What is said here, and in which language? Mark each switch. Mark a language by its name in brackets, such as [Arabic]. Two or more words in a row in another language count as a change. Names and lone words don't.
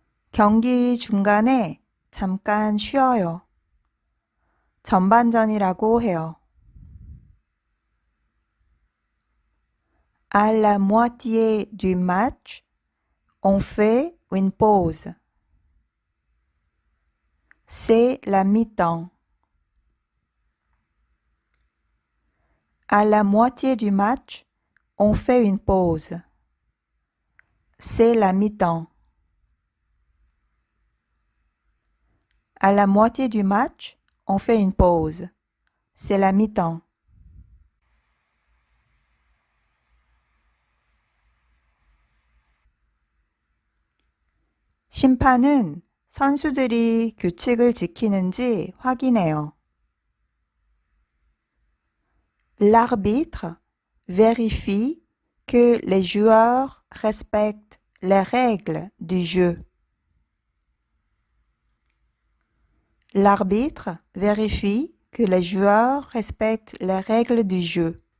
[Korean] 경기 중간에 잠깐 쉬어요. 전반전이라고 해요. [French] À la moitié du match, on fait une pause. C'est la mi-temps. À la moitié du match, on fait une pause. C'est la mi-temps. À la moitié du match, on fait une pause. C'est la mi-temps. [Korean] 심판은 선수들이 규칙을 지키는지 확인해요. [French] L'arbitre vérifie que les joueurs respectent les règles du jeu. L'arbitre vérifie que les joueurs respectent les règles du jeu.